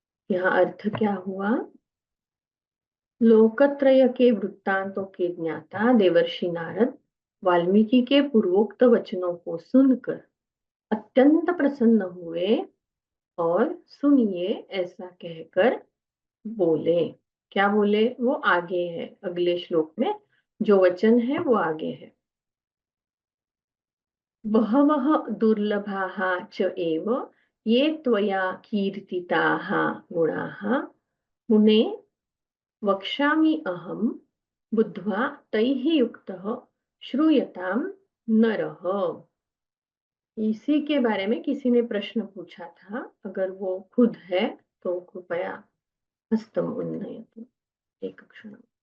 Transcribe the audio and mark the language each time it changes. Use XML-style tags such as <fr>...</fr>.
<hi>यहाँ अर्थ क्या हुआ? लोकत्रय के वृत्तांतों के ज्ञाता देवर्षि नारद वाल्मीकि के पूर्वोक्त वचनों को सुनकर अत्यंत प्रसन्न हुए और सुनिए ऐसा कहकर बोले। क्या बोले? वो आगे है, अगले श्लोक में जो वचन है वो आगे है।</hi> <sa>बहवः दुर्लभाः च एव ये त्वया कीर्तिताः गुणाः मुने वक्ष्यामि अहं बुद्ध्वा तैः युक्तः श्रूयतां नरः।</sa> <hi>इसी के बारे में किसी ने प्रश्न पूछा था, अगर वो खुद है तो कृपया</hi> <sa>हस्तम उन्नयतु।</sa> <hi>एक क्षण।</hi>